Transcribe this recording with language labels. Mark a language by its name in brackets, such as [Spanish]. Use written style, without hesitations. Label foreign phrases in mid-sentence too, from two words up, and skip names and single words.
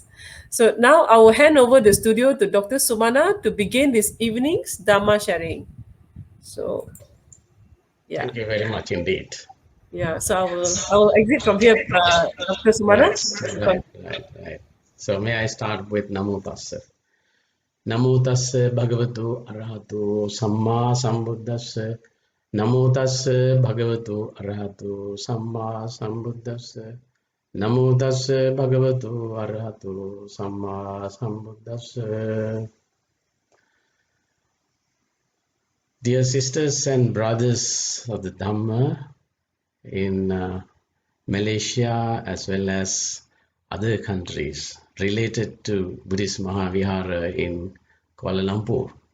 [English] So now I will hand over the studio to Dr. Sumana to begin this evening's Dhamma sharing. So, yeah. Thank you very much indeed. Yeah, so I will exit from here, Dr. Sumana. Right. So may I start with [Pali] Namo Tassa. Namo tassa bhagavato arahato samma sambuddhassa. Namo tassa bhagavato arahato samma sambuddhassa. Namo tassa bhagavato arahato samma sambuddhassa. [English] Dear sisters and brothers of the Dhamma in Malaysia as well as other countries related to Buddhist Mahavihara in Kuala Lumpur.